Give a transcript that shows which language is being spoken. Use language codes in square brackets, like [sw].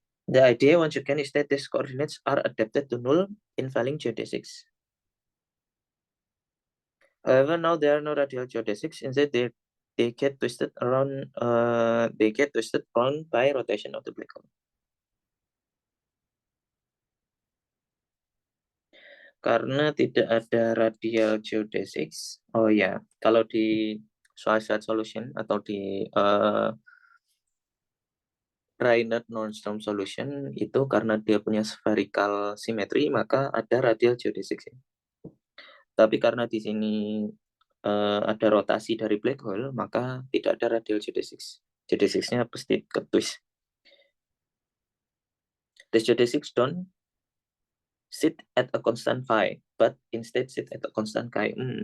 [en] The idea, once again, is that these coordinates are adapted to null in falling geodesics. However, now there are no radial geodesics. Instead, they get twisted around. They get twisted around by rotation of the black hole. [id] Karena tidak ada radial geodesics. Oh ya, kalau di Schwarzschild solution atau di Reinert-Nordstrom solution itu karena dia punya spherical symmetry, maka ada radial geodesics. Tapi karena di sini ada rotasi dari black hole, maka tidak ada radial geodesics. Geodesicsnya pasti ke-twist. [en] The geodesics don't sit at a constant phi, but instead sit at a constant chi.